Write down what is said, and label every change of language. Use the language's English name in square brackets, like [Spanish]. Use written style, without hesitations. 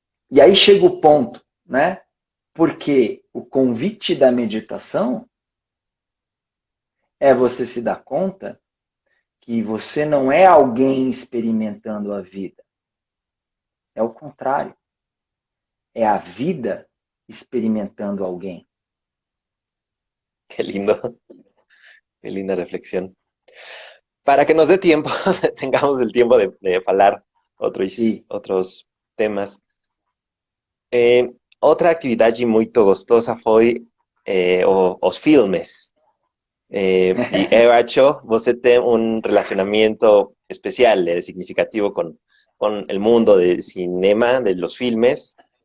[Portuguese] E aí chega o ponto, né? Porque o convite da meditação é você se dar conta que você não é alguém experimentando a vida. É o contrário. É a vida experimentando alguém. [Spanish] Qué lindo. Qué linda reflexión. Para que nos dé tiempo, tengamos el tiempo de [Portuguese] falar outros temas. Outra atividade muito gostosa foi os filmes. E eu acho você tem um relacionamento especial, significativo com [Spanish] el mundo del cinema, de los filmes.